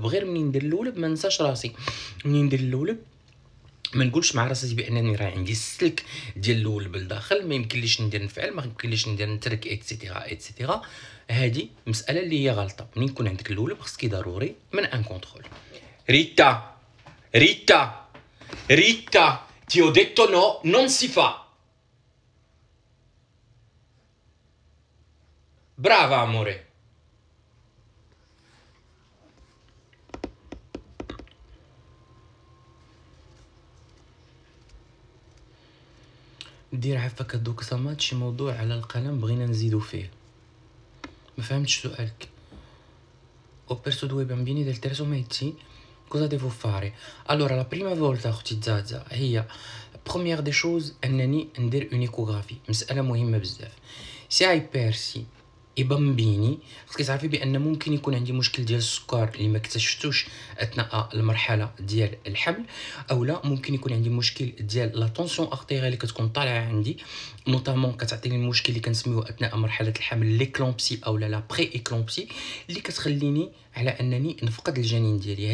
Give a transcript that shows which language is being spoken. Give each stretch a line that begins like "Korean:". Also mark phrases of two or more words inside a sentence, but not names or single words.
Arabic: غير منين ندير اللولب ما ننساش راسي. منين ندير اللولب ما نقولش مع راسي بانني راه عندي السلك ديال اللولب لداخل، ما يمكنليش ندير نفعل، ما يمكنليش ندير نترك
French: et cetera et cetera.
Arabic: هذه مساله اللي هي غلطه. منين يكون عندك اللولب خصك ضروري من ان كونترول.
Italian: ريتا ريتا ريتا ti ho detto no, non si fa. Brava amore.
Arabic: دير عفاك دوك صمات شي موضوع على القلم بغينا نزيدو فيه. ما فهمتش سؤالك.
Italian: او perso due bambini del terzo mese cosa devo fare? Allora la prima volta
Arabic: اختي زازا هي
French: première des choses
Arabic: انني ندير
French: une échographie.
Arabic: مساله مهمه بزاف.
Italian: se hai perso i bambini
Arabic: خصك تعرفي بان ممكن يكون عندي مشكل ديال السكر اللي ما اكتشفتوش اثناء المرحله ديال الحمل، او لا ممكن يكون عندي مشكل ديال
French: la tension artérielle
Arabic: اللي كتكون طالعه عندي نوطامون كتعطيني المشكل اللي كنسميوه اثناء مرحله الحمل ليكلومبسي او لا بري ايكلومبسي اللي كتخليني على انني نفقد الجنين ديالي.